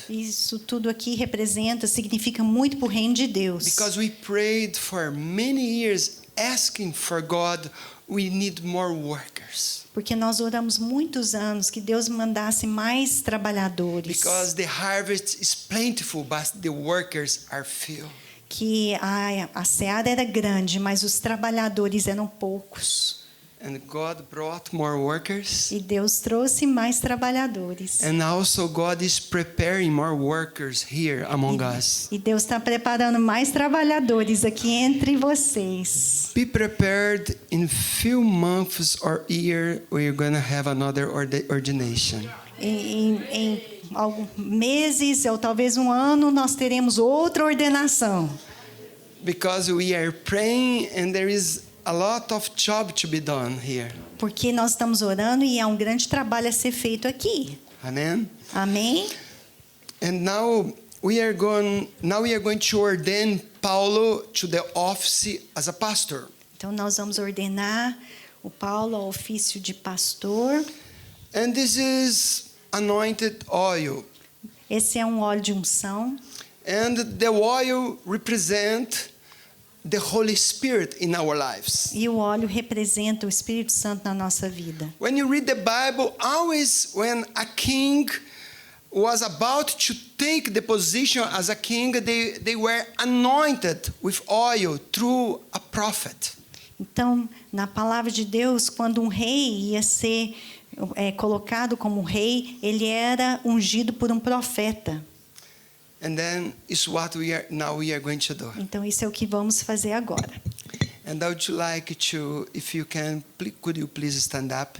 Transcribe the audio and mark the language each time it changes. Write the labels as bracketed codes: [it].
[pt] Isso tudo aqui significa muito para o reino de Deus. [en] because we prayed for many years asking for God, we need more workers. [pt] Porque nós oramos muitos anos que Deus mandasse mais trabalhadores. [en] Because the harvest is plentiful, but the workers are few. [pt] Que a seara era grande, mas os trabalhadores eram poucos. [en] And God brought more workers. [pt] E Deus trouxe mais trabalhadores. [en] And also God is preparing more workers here among us. [pt] E Deus está preparando mais trabalhadores aqui entre vocês. [en] Be prepared. In few months or year, we're going to have another ordination. [pt] Em alguns meses ou talvez um ano nós teremos outra ordenação. [en] Because we are praying and there is a lot of job to be done here. [pt] Porque nós estamos orando e há um grande trabalho a ser feito aqui. [en] Amen. [pt] Amém? [en] And now we are going to ordain Paulo to the office as a pastor. [pt] Então nós vamos ordenar o Paulo ao ofício de pastor. [en] And this is anointed oil. [pt] Esse é um óleo de unção. [en] And the oil represent the Holy Spirit in our lives. [pt] E o óleo representa o Espírito Santo na nossa vida. [en] When you read the Bible, always when a king was about to take the position as a king, they were anointed with oil through a prophet. [pt] Então, na palavra de Deus, quando um rei ia ser colocado como rei, ele era ungido por um profeta. [en] And then is what we are going to do. [pt] Então, isso é o que vamos fazer agora. [en] And I would like to, if you can, could you please stand up?